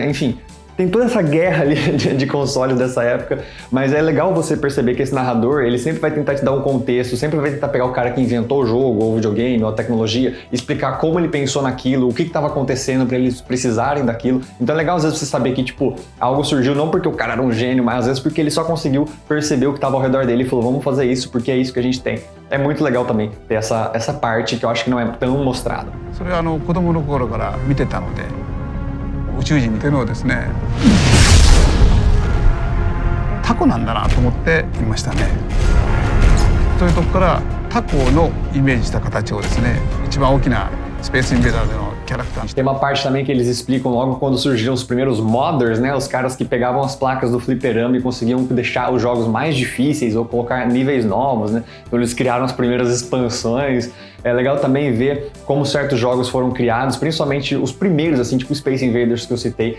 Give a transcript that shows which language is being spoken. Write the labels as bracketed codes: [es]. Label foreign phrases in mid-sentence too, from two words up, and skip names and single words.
[pt] Enfim, tem toda essa guerra ali de consoles dessa época, mas é legal você perceber que esse narrador, ele sempre vai tentar te dar um contexto, sempre vai tentar pegar o cara que inventou o jogo, ou o videogame, ou a tecnologia, explicar como ele pensou naquilo, o que estava acontecendo para eles precisarem daquilo. Então é legal às vezes você saber que, tipo, algo surgiu não porque o cara era um gênio, mas às vezes porque ele só conseguiu perceber o que estava ao redor dele e falou, vamos fazer isso porque é isso que a gente tem. É muito legal também ter essa parte que eu acho que não é tão mostrada. [ja] それは子供の頃から見てたので、宇宙人っていうのをですね、タコなんだなと思っていましたね。そういうとこからタコのイメージした形をですね、一番大きなスペースインベーダーでのキャラクターにして。 [pt] Tem uma parte também que eles explicam logo quando surgiram os primeiros modders, né? Os caras que pegavam as placas do fliperama e conseguiam deixar os jogos mais difíceis ou colocar níveis novos, né? Então eles criaram as primeiras expansões. É legal também ver como certos jogos foram criados, principalmente os primeiros, assim, tipo Space Invaders que eu citei.